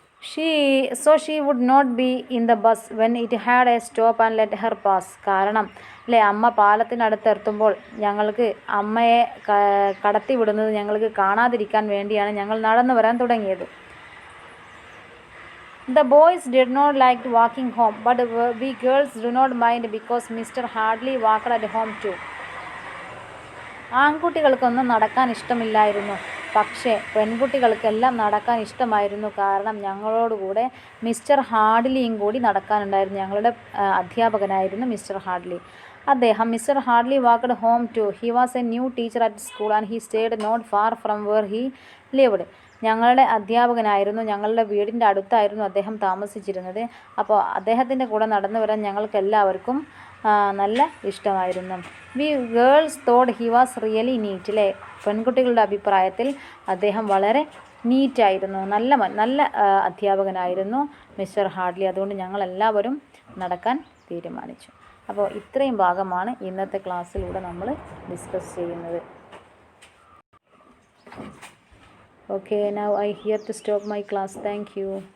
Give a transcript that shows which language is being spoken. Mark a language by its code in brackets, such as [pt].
[en] She would not be in the bus when it had a stop and let her pass. [ml] കാരണം അല്ലേ, അമ്മ പാലത്തിനടുത്തെത്തുമ്പോൾ ഞങ്ങൾക്ക് അമ്മയെ കടത്തി വിടുന്നത് ഞങ്ങൾക്ക് കാണാതിരിക്കാൻ വേണ്ടിയാണ് ഞങ്ങൾ നടന്നു വരാൻ തുടങ്ങിയത്. [en] The boys did not like walking home, but we girls do not mind because Mr. Hardly walked at home too. [ml] ആൺകുട്ടികൾക്കൊന്നും നടക്കാൻ ഇഷ്ടമില്ലായിരുന്നു, പക്ഷേ പെൺകുട്ടികൾക്കെല്ലാം നടക്കാൻ ഇഷ്ടമായിരുന്നു. കാരണം ഞങ്ങളോടുകൂടെ മിസ്റ്റർ ഹാർഡ്ലിയും കൂടി നടക്കാനുണ്ടായിരുന്നു. ഞങ്ങളുടെ അധ്യാപകനായിരുന്നു mister hardly. Mister hardly [en] Walked home too. He was a new teacher at school and he stayed not far from where he lived. [ml] ഞങ്ങളുടെ അധ്യാപകനായിരുന്നു, ഞങ്ങളുടെ വീടിൻ്റെ അടുത്തായിരുന്നു അദ്ദേഹം താമസിച്ചിരുന്നത്. അപ്പോൾ അദ്ദേഹത്തിൻ്റെ കൂടെ നടന്നു വരാൻ ഞങ്ങൾക്ക് എല്ലാവർക്കും നല്ല ഇഷ്ടമായിരുന്നു. [en] we girls thought he was really neat [ml] അല്ലേ. പെൺകുട്ടികളുടെ അഭിപ്രായത്തിൽ അദ്ദേഹം വളരെ നീറ്റായിരുന്നു, നല്ല അധ്യാപകനായിരുന്നു മിസ്റ്റർ ഹാർഡ്ലി. അതുകൊണ്ട് ഞങ്ങളെല്ലാവരും നടക്കാൻ തീരുമാനിച്ചു. അപ്പോൾ ഇത്രയും ഭാഗമാണ് ഇന്നത്തെ ക്ലാസ്സിലൂടെ നമ്മൾ ഡിസ്കസ് ചെയ്യുന്നത്. [en] Okay, now I here to stop my class. Thank you.